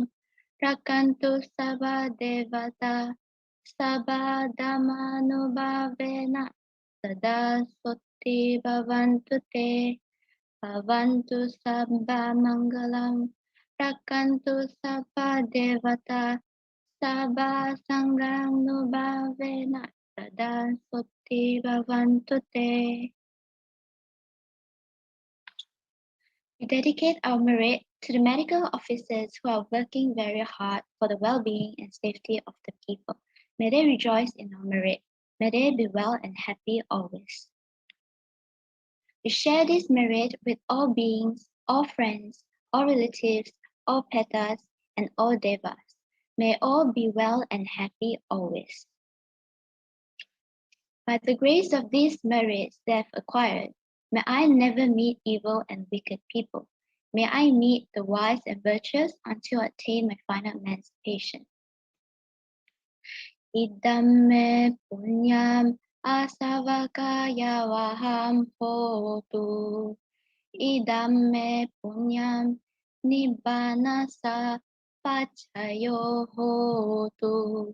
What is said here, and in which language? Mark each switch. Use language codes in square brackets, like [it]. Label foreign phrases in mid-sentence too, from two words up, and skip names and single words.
[pi] Rakantu Sabba Devata, Sabba Dhamma Nubhavena, Sada Sunti Bhavantu Te, Bhavantu Sabba Mangalam, Rakantu Sabba Devata, Sabba Sangham Nubhavena, Sada Sotti Bhavantu Te. [en] We dedicate our merit to the medical officers who are working very hard for the well-being and safety of the people. May they rejoice in our merit. May they be well and happy always. We share this merit with all beings, all friends, all relatives, all petas, and all devas. May all be well and happy always. By the grace of these merits they have acquired, may I never meet evil and wicked people. May I meet the wise and virtuous until I attain my final emancipation. [pi] Idam me punyam asavakaya vaham hotu. Idam me punyam nibbanasa pachayo hotu.